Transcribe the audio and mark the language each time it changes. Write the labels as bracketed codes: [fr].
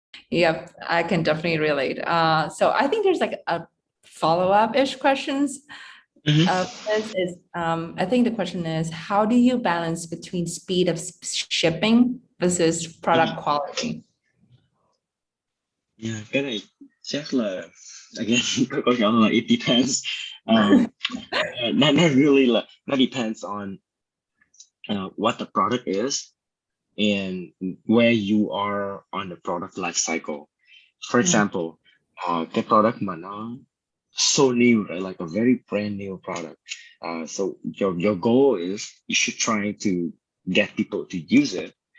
[en] Yep, I can definitely relate. So I think there's like a follow-up-ish questions. This is, I think the question is, how do you balance between speed of shipping versus product quality? [vi] Yeah, cái này chắc là again câu nhỏ là [en] it depends. Not really là that depends on what the product is and where you are on the product life cycle. For example, cái product mà nó so new, right? Like a very brand new product. So your goal is you should try to get people to use it.